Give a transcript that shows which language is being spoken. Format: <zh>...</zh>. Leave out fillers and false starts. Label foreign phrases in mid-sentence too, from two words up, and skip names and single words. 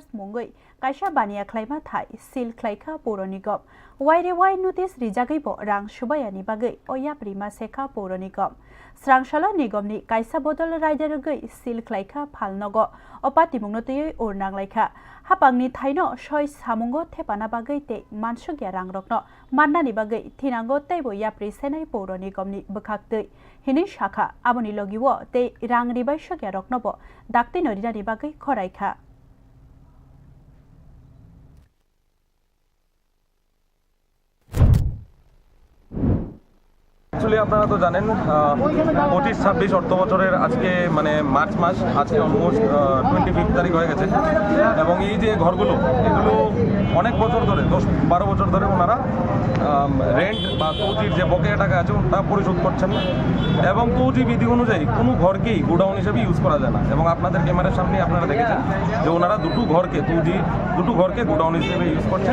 <trp>मुंगै कायसा बानिया ख्लाइमा थाय सिल ख्लाइखा पौर निगम वाइरे वाइ नोटिस रिजागैबो रां सुबायानि बागै अया प्रिमा सेखा पौर निगम स्रांशाला निगमनि कायसा बदल रायदारगै सिल ख्लाइखा फालनगो अपातिमुंनतयै उरनांलाइखा हापांनि थाइनो सय सामुंगो थेपाना बागै ते मानसुग्या रां रक्नो माननानि बागै थिनांगो तैबो याप्रि सेनाय पौर निगमनि बखाक्तै हिनि शाखा आबनि लगिवो ते रां रिबाइसुक्या रक्नबो दाक्ति नरिनानि बागै खराइखा</trp> <bn>एक्चुअली আপনারা তো জানেন 25-26 অর্থ বছরের আজকে মানে মার্চ মাস আজকে অলমোস্ট 25 তারিখ হয়ে গেছে এবং এই যে ঘরগুলো এগুলো অনেক বছর ধরে 10-12 বছর ধরে ওনারা রেন্ট বা তৌজির যে বকেয়া টাকা আছে ওটা পরিশোধ করছেন না এবং তৌজি বিধি অনুযায়ী কোনো ঘরকেই গোডাউন হিসেবে ইউজ করা যায় না এবং আপনাদের ক্যামেরার সামনে আপনারা দেখেছেন যে ওনারা দুটো ঘরকে গোডাউন হিসেবে ইউজ করছেন।</bn>